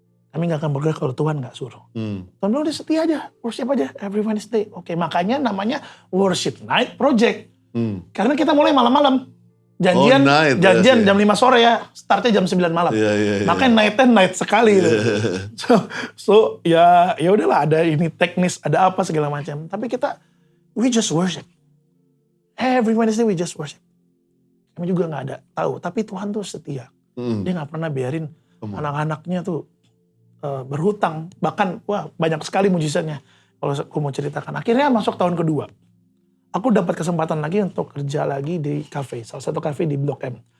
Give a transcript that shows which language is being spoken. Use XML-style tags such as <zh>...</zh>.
<id>Kami gak akan bergerak kalau Tuhan gak suruh. Tuhan bilang udah setia aja, worship aja</id> <en>every Wednesday.</en> <id>Oke, makanya namanya Worship Night Project. Karena kita mulai malam-malam. Janjian jam 5 sore ya, startnya jam 9 malam. Makanya night sekali. So ya udahlah, ada ini teknis, ada apa segala macam. Tapi kita,</id> <en>we just worship. Every Wednesday we just worship.</en> <id>Kami juga gak ada tahu, tapi Tuhan tuh setia. Dia gak pernah biarin anak-anaknya tuh berhutang, bahkan banyak sekali mujizatnya kalau aku mau ceritakan. Akhirnya masuk tahun kedua, aku dapat kesempatan lagi untuk kerja lagi di kafe, salah satu kafe di Blok M.</id>